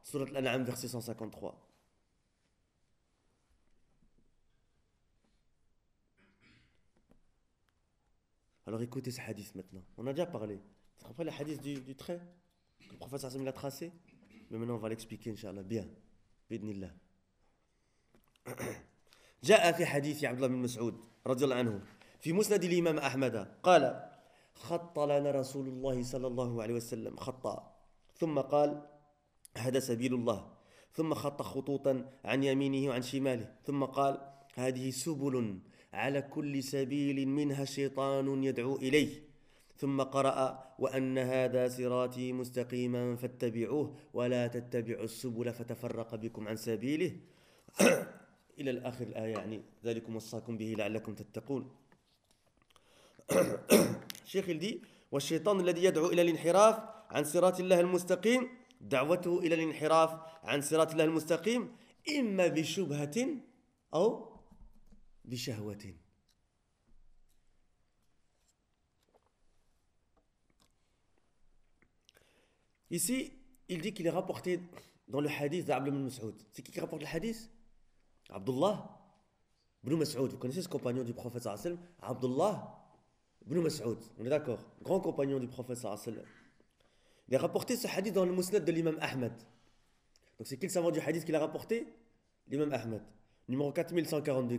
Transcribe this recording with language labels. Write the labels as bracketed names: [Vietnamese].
[French] Sourate Al-An'am, verset 153. Alors écoutez ce hadith maintenant. On a déjà parlé. Vous comprenez le hadith du trait que le prophète Hassan l'a tracé? Mais maintenant on va l'expliquer, inshallah, bien. Bidnillah. [Arabic] جاء في حديث عبد الله بن مسعود رضي الله عنه في مسند الإمام أحمد قال خط لنا رسول الله صلى الله عليه وسلم خطا ثم قال هذا سبيل الله ثم خط خطوطا عن يمينه وعن شماله ثم قال هذه سبل على كل سبيل منها شيطان يدعو إليه ثم قرأ وأن هذا صراطي مستقيما فاتبعوه ولا تتبعوا السبل فتفرق بكم عن سبيله إلى الآخر الآية يعني ذلكم وصاكم به لعلكم تتقون شيخ الدي والشيطان الذي يدعو إلى الانحراف عن صراط الله المستقيم دعوته إلى الانحراف عن صراط الله المستقيم إما بشبهة أو بشهوة [French] Ici, il dit qu'il est rapporté dans le hadith d'Abd ibn Mas'ud. C'est qui rapporte le hadith? Abdullah ibn Mas'ud. Vous connaissez ce compagnon du prophète sallallahu alayhi wa sallam? Abdullah ibn Mas'ud. On est d'accord. Grand compagnon du prophète sallallahu alayhi wa sallam. Il a rapporté ce hadith dans le musnad de l'imam Ahmed. Donc c'est qui le savant du hadith qu'il a rapporté? L'imam Ahmed. Numéro 4142.